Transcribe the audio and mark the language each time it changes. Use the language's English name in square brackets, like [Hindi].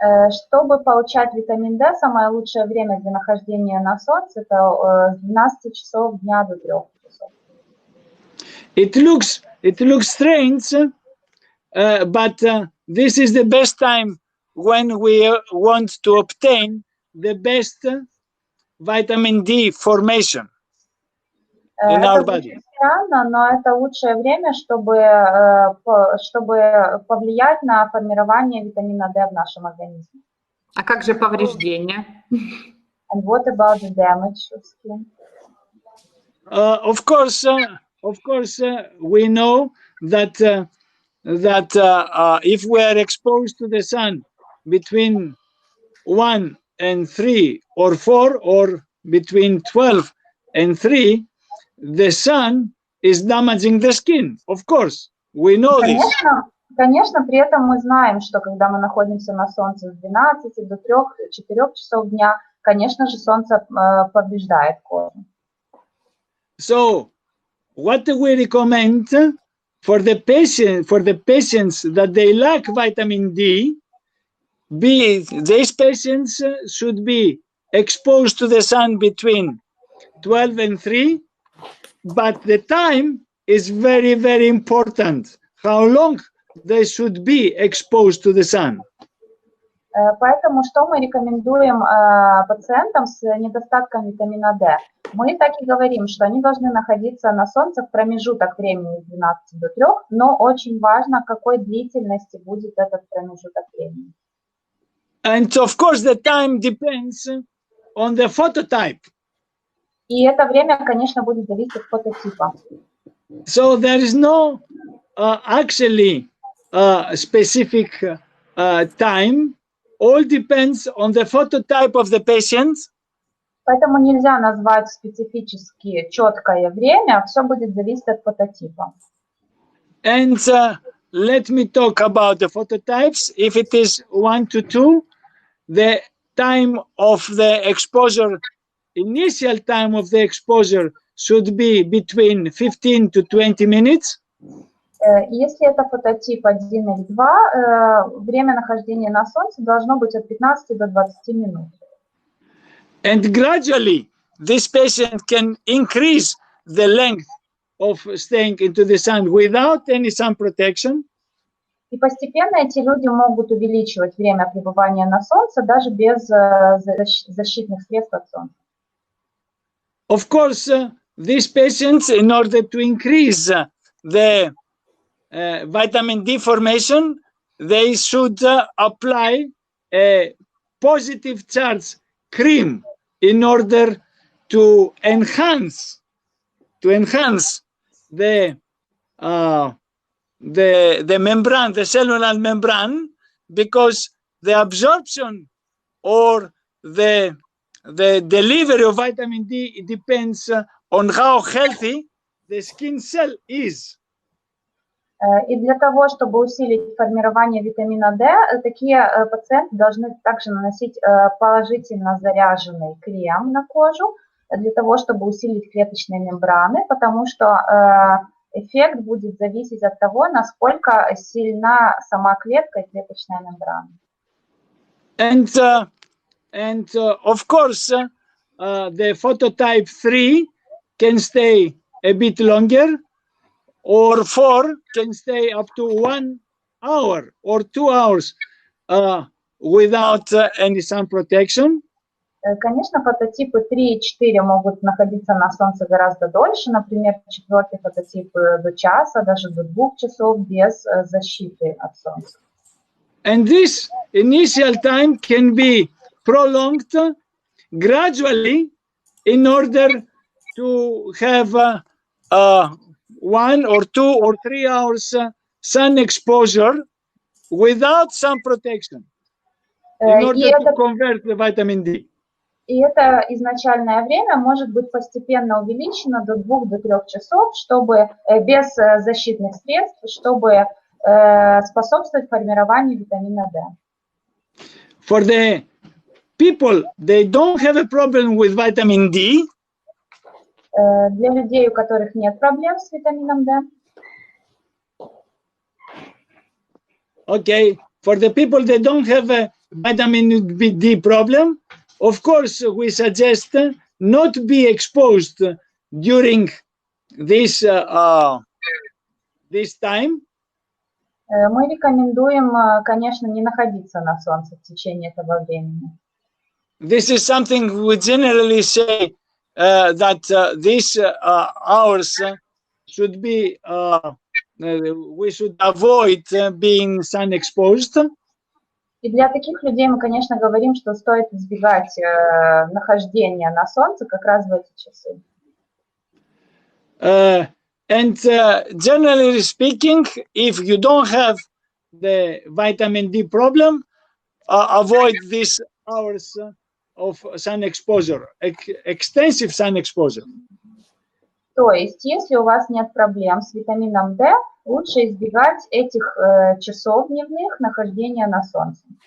[Russian] Чтобы получать витамин D, самое лучшее время для нахождения на солнце это с 12 часов дня до 3 часов. [English] It looks strange, but this is the best time when we want to obtain the best vitamin D formation in our body. [Russian] Это странно, но это лучшее время, чтобы повлиять на формирование витамина D в нашем организме. А как же повреждения? [English] And what about the damage of skin? Of course, we know that if we are exposed to the sun between 1 and 3 or 4 or between 12 and 3, the sun is damaging the skin. Of course, we know this. [Russian] Конечно, при этом мы знаем, что когда мы находимся на солнце с 12 до 3-4 часов дня, конечно же, солнце повреждает кожу. [English] So, what do we recommend for the patients that they lack vitamin D? These patients should be exposed to the sun between 12 and 3, but the time is very, very important. How long they should be exposed to the sun. [Russian] Поэтому что мы рекомендуем пациентам с недостатком витамина D? Мы так и говорим, что они должны находиться на солнце в промежуток времени с 12 до 3, но очень важно, какой длительности будет этот промежуток времени. [English] And of course the time depends on the phototype. [Russian] И это время, конечно, будет зависеть от фототипа. [English] So there is no actually specific time. All depends on the phototype of the patient. [Russian] Поэтому нельзя назвать специфически четкое время, все будет зависеть от фототипа. [English] And let me talk about the phototypes. If it is 1 to 2, the time of the exposure, initial time of the exposure should be between 15 to 20 minutes. [Russian] Если это фототип 1 или 2, время нахождения на солнце должно быть от 15 до 20 минут. [English] And gradually, this patient can increase the length of staying into the sun without any sun protection. [Russian] И постепенно эти люди могут увеличивать время пребывания на солнце даже без защитных средств от солнца. [English] Of course, these patients, in order to increase the vitamin D formation, they should apply a positive charge cream in order to enhance the membrane, the cellular membrane, because the absorption or the delivery of vitamin D depends on how healthy the skin cell is. [Russian] И для того, чтобы усилить формирование витамина D, такие пациенты должны также наносить положительно заряженный крем на кожу, для того, чтобы усилить клеточные мембраны, потому что эффект будет зависеть от того, насколько сильна сама клетка и клеточная мембрана. [English] And of course, the phototype 3 can stay a bit longer, or 4 can stay up to 1 hour or 2 hours without any sun protection. [Russian] Конечно, фототипы 3 и 4 могут находиться на Солнце гораздо дольше, например, 4-й фототип до часа, даже до 2 часов без защиты от Солнца. [English] And this initial time can be prolonged gradually in order to have 1 or 2 or 3 hours sun exposure without sun protection in order to convert the vitamin D. [Russian] И это изначальное время может быть постепенно увеличено до 2-3 часов, чтобы без защитных средств, чтобы способствовать формированию витамина D. [English] For the people, they don't have a problem with vitamin D. [Russian] Для людей, у которых нет проблем с витамином D. [English] Okay, for the people that don't have a vitamin D problem, of course, we suggest not be exposed during this time. [Russian] Мы рекомендуем, конечно, не находиться на солнце в течение этого времени. [English] This is something we generally say that these hours should be, we should avoid being sun exposed. [Russian] И для таких людей мы, конечно, говорим, что стоит избегать нахождения на солнце как раз в эти часы. [English] And generally speaking, if you don't have the vitamin D problem, avoid these hours of sun exposure, extensive sun exposure. [Russian] То есть, если у вас нет проблем с витамином D, лучше избегать этих часов дневных нахождения на солнце.